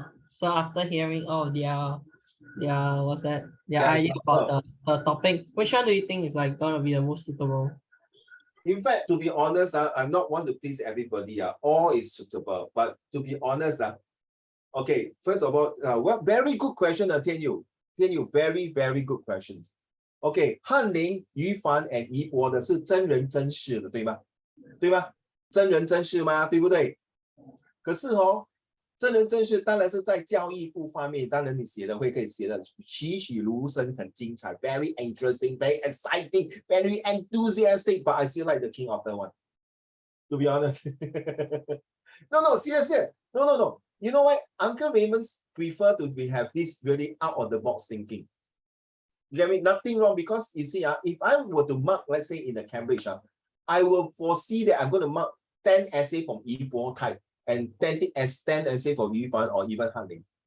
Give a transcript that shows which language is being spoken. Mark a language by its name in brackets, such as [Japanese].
[English] So after hearing all their idea about the topic, which one do you think is gonna be the most suitable? In fact, to be honest, I'm not want to please everybody. All is suitable, but to be honest, okay, first of all, very good question, Tian Yu, very, very good questions. [Chinese] Okay, 翰林、于凡 and 宜博的是真人真事的，对吗？对吗？真人真事吗？对不对？可是真人真事当然是在教育部方面，当然你写的可以写的栩栩如生，很精彩 ， [English] very interesting, very exciting, very enthusiastic. But I still like the King Arthur one. To be honest, no, seriously, no. You know what? Uncle Raymond's prefer to have this really out of the box thinking. You get me? Nothing wrong, because you see, if I were to mark, let's say in the Cambridge, I will foresee that I'm going to mark 10 essay from Yi Bo type and 10 essay from Yu Fan or even Han Ling.